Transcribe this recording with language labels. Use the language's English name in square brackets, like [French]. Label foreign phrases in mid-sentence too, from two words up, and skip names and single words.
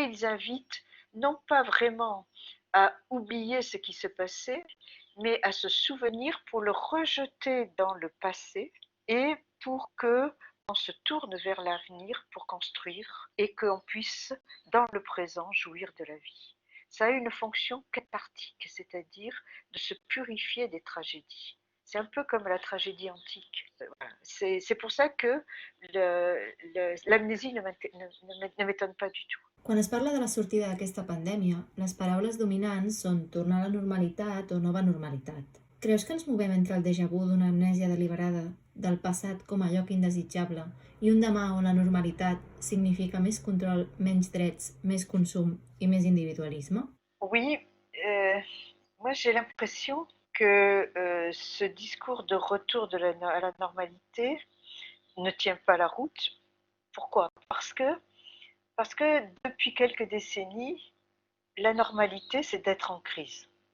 [French] Ils invitent non pas vraiment à oublier ce qui se passait, mais à se souvenir pour le rejeter dans le passé et pour que on se tourne vers l'avenir pour construire et qu'on puisse, dans le présent, jouir de la vie. Ça a une fonction cathartique, c'est-à-dire de se purifier des tragédies. C'est un peu comme la tragédie antique. Voilà. C'est pour ça que l'amnésie ne m'étonne pas du tout. [Catalan] Quan es parla de la sortida d'aquesta pandèmia, les paraules dominants són tornar a la normalitat o nova normalitat. Creus que ens movem entre el [French] déjà vu [Catalan] d'una amnèsia deliberada del passat com a lloc indesitjable i un demà on la normalitat significa més control, menys drets, més consum i més individualisme? [French] Oui, moi j'ai l'impression que ce discours de retour à la normalité ne tient pas la route. Pourquoi ? Parce que depuis quelques décennies, la normalité, c'est d'être en crise.